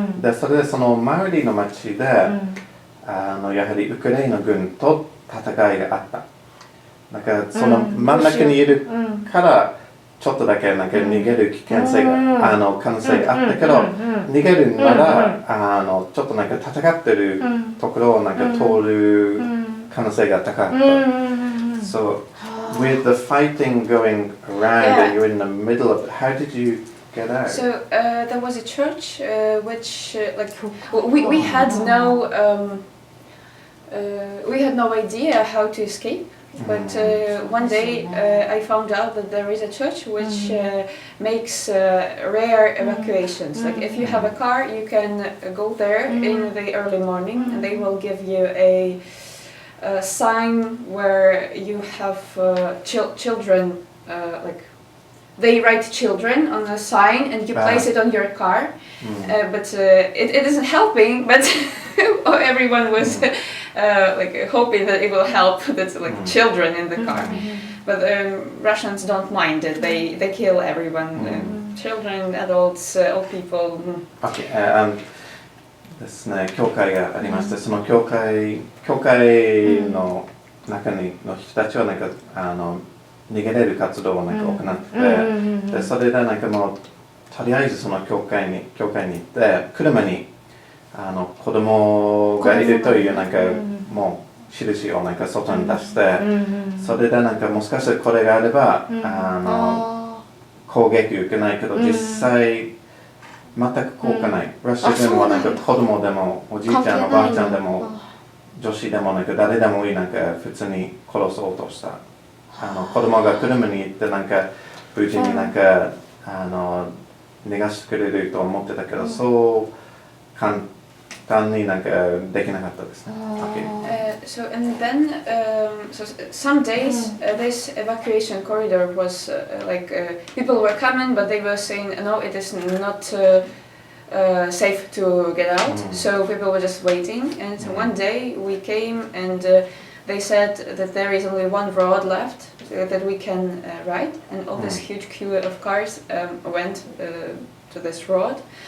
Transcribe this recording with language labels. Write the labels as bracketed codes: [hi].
[ja] で、それでその周りの町で、やはりウクライナ軍と戦いがあった。なんかその真ん中にいるから、ちょっとだけなんか逃げる危険性が、可能性があったけど、逃げるなら、ちょっとなんか戦ってるところをなんか通る可能性が高かった。 [en] So, with the fighting going around and you're in the middle of it, how did you get out? So, there was a church which, like, we had no idea how to escape. But one day I found out that there is a church which makes rare evacuations. Like if you have a car, you can go there in the early morning and they will give you a sign where you have children, like they write children on a sign and you place it on your car. But it isn't helping, but everyone was like hoping that it will help that like children in the car. But Russians don't mind it. They kill everyone, children, adults, old people. [ja] Okay, ですね、教会がありまして、その教会の中の人たちはなんか逃げれる活動をなんか行ってて、でそれでなんかもうとりあえずその教会に行って車に子供がいるというなんかもう印をなんか外に出して、それでなんかもしかしたらこれがあれば攻撃受けないけど実際全く効果ない。ロシア軍はなんか子供でもおじいちゃんおばあちゃんでも女子でもなんか誰でもいいなんか普通に殺そうとした。子供が車に行ってなんか無事になんか逃がしてくれると思ってたけど、そう簡単になんかできなかったですね。 [en] So and then so some days this evacuation corridor was like people were coming, but they were saying no, it is not safe to get out. So people were just waiting. And one day we came and they said that there is only one road left that we can ride, and all this huge queue of cars went to this road.